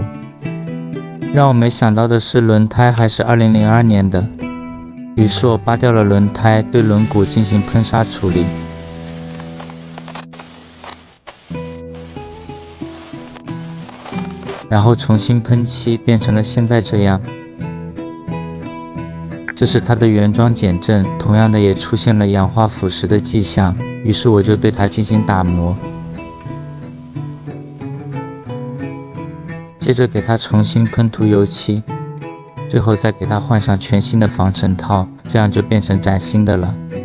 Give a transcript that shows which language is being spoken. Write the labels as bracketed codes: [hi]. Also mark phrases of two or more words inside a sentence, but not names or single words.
[zh] 讓我沒想到的是，輪胎還是2002年的，於是我扒掉了輪胎，對輪毂進行噴砂處理。然後重新噴漆，變成了現在這樣。這是它的原裝減震，同樣的也出現了氧化腐蝕的跡象，於是我就對它進行打磨。接着給它重新噴塗油漆，最後再給它換上全新的防塵套，這樣就變成嶄新的了。